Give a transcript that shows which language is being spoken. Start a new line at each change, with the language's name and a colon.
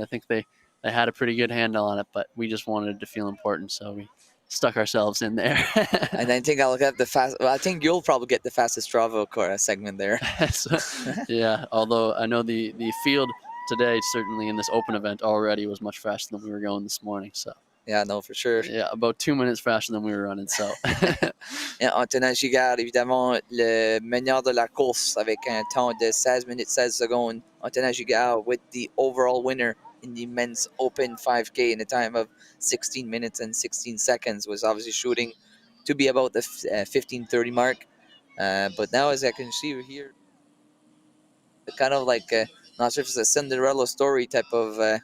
English: I think they had a pretty good handle on it, but we just wanted to feel important, so we stuck ourselves in there. And I think I'll get I think you'll probably get the fastest Strava segment there. So, yeah, although I know the field today, certainly in this open event already, was much faster than we were going this morning. So yeah, no, for sure. Yeah, about 2 minutes faster than we were running. So
French: Antonin Gigard, évidemment, le meilleur de la course avec un temps de 16 minutes 16 secondes.
English: Antonin Gigard with the overall winner in the men's open 5K in a time of 16 minutes and 16 seconds, was obviously shooting to be about the 15:30 mark. But now, as I can see here, kind of like not sure if it's a Cinderella story type of.